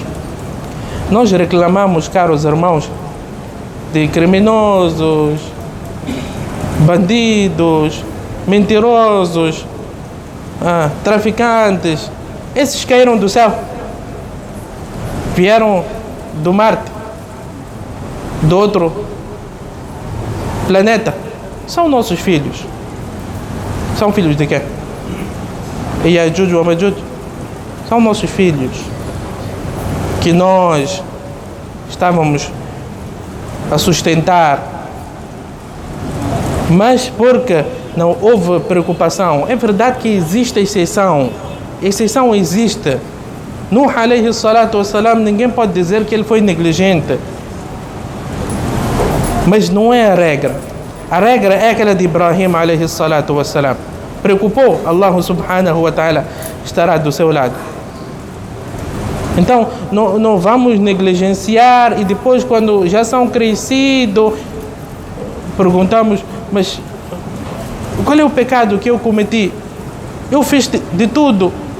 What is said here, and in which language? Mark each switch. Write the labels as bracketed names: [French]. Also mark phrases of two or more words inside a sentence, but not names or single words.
[Portuguese] Nós reclamamos, caros irmãos, de criminosos, bandidos, mentirosos, traficantes. Esses caíram do céu, vieram do Marte, do outro planeta. São nossos filhos. São filhos de quem? Yajuj wa Majuj. São nossos filhos, que nós estávamos a sustentar, mas porque não houve preocupação. É verdade que existe exceção existe. [Arabic] نوح عليه الصلاة والسلام, [Portuguese] ninguém pode dizer que ele foi negligente, mas não é a regra. A regra é aquela de Ibrahim [Arabic] عليه الصلاة والسلام. [Portuguese] Preocupou, [Arabic] الله سبحانه وتعالى [Portuguese] estará do seu lado. Então não vamos negligenciar e depois, quando já são crescidos, perguntamos: mas qual é o pecado que eu cometi? Eu fiz de tudo.